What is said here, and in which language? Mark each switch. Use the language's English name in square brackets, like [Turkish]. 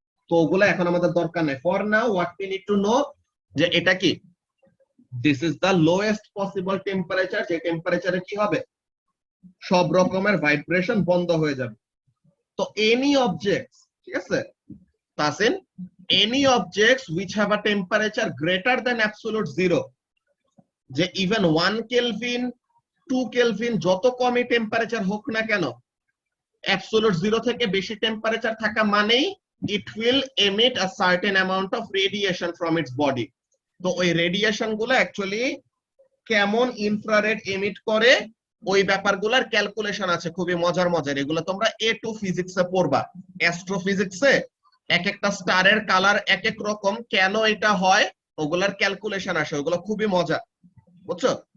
[Bangla] তো ওগুলো এখন আমাদের দরকার নেই। [English] for now what we need to know, [Bangla] যে এটা কি, [English] this is the lowest possible temperature, [Bangla] যে টেম্পারেচারে কি হবে, সব রকমের ভাইব্রেশন বন্ধ হয়ে যাবে। তো এনি অবজেক্ট, ঠিক আছে Tasin, [English] any objects which have a temperature greater than absolute zero, যে even 1 Kelvin 2 Kelvin [Bangla] যত কমই টেম্পারেচার হোক না কেন, অ্যাবসোলিউট জিরো থেকে বেশি টেম্পারেচার থাকা মানেই [English] it will emit a certain amount of radiation from its body. [Bangla] তো ওই রেডিয়েশন গুলো অ্যাকচুয়ালি কেমন ইনফ্রারেড এমিট করে ওই ব্যাপারগুলোর ক্যালকুলেশন আছে, খুবই মজার মজার। এগুলো তোমরা A2 ফিজিক্সে পড়বা। অ্যাস্ট্রোফিজিক্সে এক একটা স্টারের কালার এক এক রকম, কেন এটা হয় ওগুলার ক্যালকুলেশন আসে, ওগুলো খুবই মজা, বুঝছো?